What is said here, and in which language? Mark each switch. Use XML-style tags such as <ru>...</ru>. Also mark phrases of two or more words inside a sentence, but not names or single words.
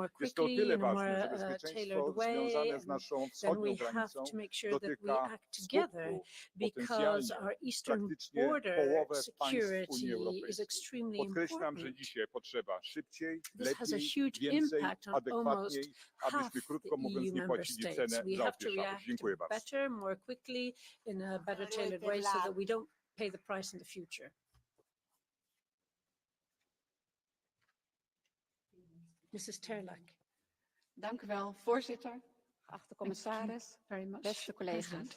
<pl>Jest to o tyle ważne, że bezpieczeństwo związane z naszą wschodnią granicą dotyka skutku potencjalnie praktycznie połowę państw Unii Europejskiej. Podkreślam, że dzisiaj potrzeba szybciej, lepiej, więcej, adekwatniej, abyśmy krótko mówiąc nie płacili cenę za opieszałość. Dziękuję bardzo.</pl> <en>Mrs. Terlak.</en> <nl>Dank u wel, voorzitter, geachte commissaris, beste collega's.</nl>